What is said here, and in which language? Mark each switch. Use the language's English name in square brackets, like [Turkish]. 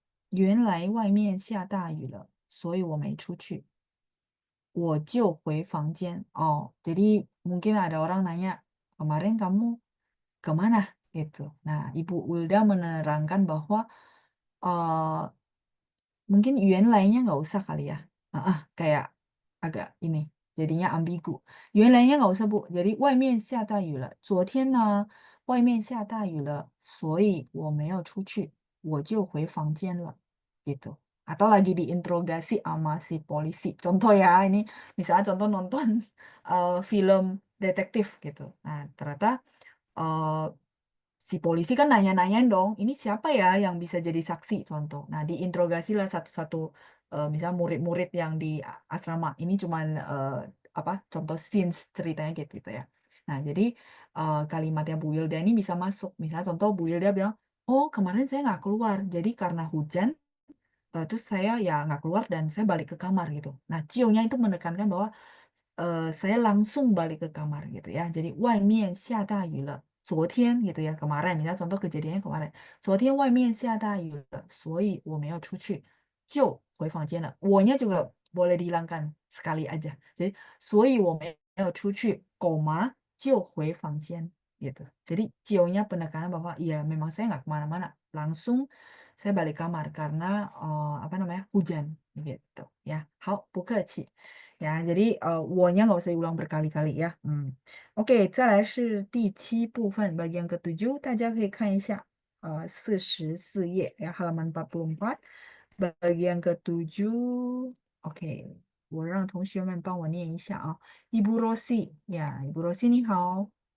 [Chinese] 原来外面下大雨了，所以我没出去，我就回房间. [Indonesian] Oh, jadi mungkin ada orang nanya, kemarin kamu kemana? Gitu. Nah, Ibu Wilda menerangkan bahwa eh, mungkin yuan lainnya nggak usah kali ya. Kayak agak ini, jadinya ambigu. Yuan lainnya nggak usah Bu. [Chinese] Jadi 外面下大雨了。昨天呢，外面下大雨了，所以我没有出去，我就回房间了。 [Indonesian] Gitu. Atau lagi diinterogasi sama si polisi. Contoh ya, ini misalnya contoh nonton film detektif gitu. Nah, ternyata eh, si polisi kan nanya-nanyain dong, ini siapa ya yang bisa jadi saksi contoh. Nah, diinterogasi lah satu-satu, misalnya murid-murid yang di asrama. Ini cuman apa contoh scenes ceritanya gitu ya. Nah, jadi kalimatnya Bu Wilda ini bisa masuk. Misalnya contoh Bu Wilda bilang, oh kemarin saya nggak keluar, jadi karena hujan, terus saya ya nggak keluar dan saya balik ke kamar gitu. Nah, cio-nya itu menekankan bahwa saya langsung balik ke kamar gitu ya. [Chinese] Jadi 外面下大雨了。 [Indonesian] 昨天 gitu ya kemarin, misalnya contoh kejadiannya kemarin. [Chinese] 昨天外面下大雨了，所以我没有出去，就回房间了。 [Indonesian] 我nya juga boleh dihilangkan sekali aja. Jadi [Chinese] 所以我没有出去， [Indonesian] koma [Chinese] 就回房间 [Indonesian] gitu. Jadi cio-nya penekanan bahwa iya memang saya nggak kemana-mana, langsung saya balik kamar karena apa namanya hujan gitu ya. [Chinese] 好，不客气。 [Indonesian] 呀，jadi 我nya nggak usah diulang berkali-kali ya. [Chinese] Oke, 再来是第7部分 [Indonesian] bagian ke-7， [Chinese] 大家可以看一下44页 [Indonesian] ya halaman 44 bagian ke-7. [Chinese] Oke，我让同学们帮我念一下啊。 Ibu Rosi，呀，Ibu Rosi 你好。